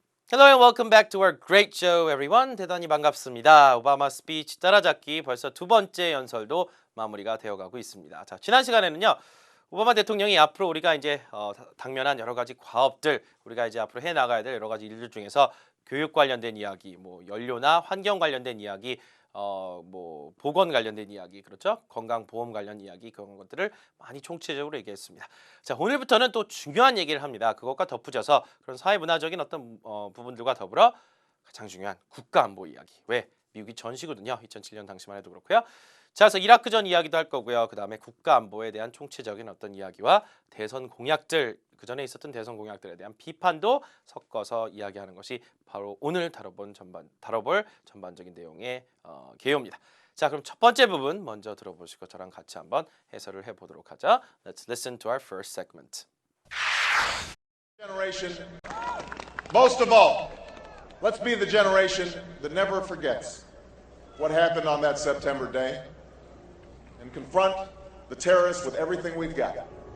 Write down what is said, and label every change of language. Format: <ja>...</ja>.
<en>Hello and welcome back to our great show, everyone.</en> <ko>대단히 반갑습니다. 오바마 스피치 따라잡기 벌써 두 번째 연설도 마무리가 되어가고 있습니다. 자, 지난 시간에는요, 오바마 대통령이 앞으로 우리가 이제 당면한 여러 가지 과업들, 우리가 이제 앞으로 해 나가야 될 여러 가지 일들 중에서 교육 관련된 이야기, 뭐 연료나 환경 관련된 이야기, 뭐 보건 관련된 이야기, 그렇죠? 건강보험 관련 이야기 그런 것들을 많이 총체적으로 얘기했습니다. 자, 오늘부터는 또 중요한 얘기를 합니다. 그것과 덧붙여서 그런 사회문화적인 어떤 부분들과 더불어 가장 중요한 국가안보 이야기. 왜? 미국이 전시거든요. 2007년 당시만 해도 그렇고요. 자, 그래서 이라크 전 이야기도 할 거고요. 그 다음에 국가안보에 대한 총체적인 어떤 이야기와 대선 공약들, 그 전에 있었던 대선 공약들에 대한 비판도 섞어서 이야기하는 것이 바로 오늘 다뤄볼 전반적인 내용의 개요입니다. 자, 그럼 첫 번째 부분 먼저 들어보시고 저랑 같이 한번 해설을 해보도록 하죠.</ko> <en>Let's listen to our first segment. Generation, most of all, let's be the generation that never forgets what happened on that September day and confront the terrorists with everything we've got.</en>